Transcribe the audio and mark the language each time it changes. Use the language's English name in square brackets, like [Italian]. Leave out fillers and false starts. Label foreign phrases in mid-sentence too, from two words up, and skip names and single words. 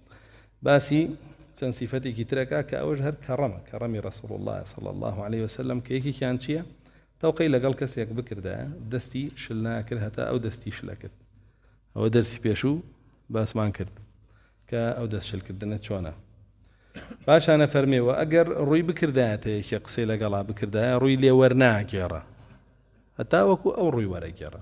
[Central Kurdish] باسي چەند صفەتێکی ترەکە کە ئەوەش هەر کەڕەمی [Arabic] رسول الله صلى الله عليه وسلم [Central Kurdish] کە یەکێکیان چییە؟ تەوقەی لەگەڵ کەسێک بکردە دەستی شل ناکرد هەتا ئەو دەستی شلە کرد. ئەوە دەرسی پێشوو باسمان کرد کە ئەو دەست شلکردنە چۆنە. پاشانە فەرمێەوە ئەگەر ڕووی بکردایەتە یەکێ قسەی لەگەڵا بکردایە ڕووی لێ وەرناگێڕە هەتا وەکو ئەو ڕووی وەرەگێڕە.